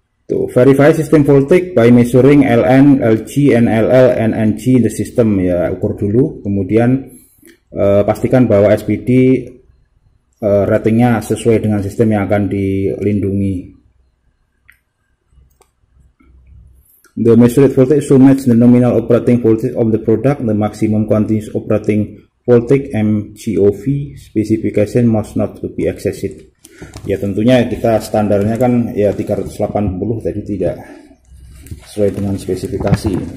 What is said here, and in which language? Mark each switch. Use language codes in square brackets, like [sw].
[en] To verify system voltage by measuring LN, LG, NLL, and NG in the system [id] ya, ukur dulu. Kemudian pastikan bahwa SPD ratingnya sesuai dengan sistem yang akan dilindungi. [en] The measured voltage should match the nominal operating voltage of the product. The maximum continuous operating voltage MCOV specification must not be exceeded. [id] Ya tentunya kita standarnya kan ya 380 tadi tidak sesuai dengan spesifikasi.